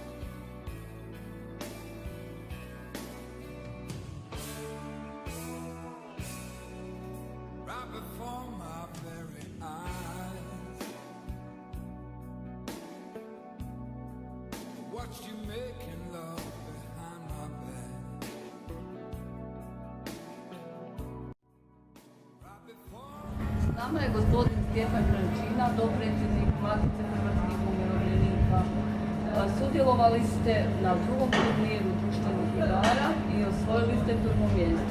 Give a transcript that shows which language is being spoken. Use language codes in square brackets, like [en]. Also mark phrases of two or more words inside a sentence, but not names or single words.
[en] Right before my very eyes, I watched you making love behind my back. [hr] S nama je gospodin Stjepan Kranjčina, dopredsjednik Matice hrvatskih umirovljenika. Sudjelovali ste na drugom turniru društvenih igara i osvojili ste prvo mjesto.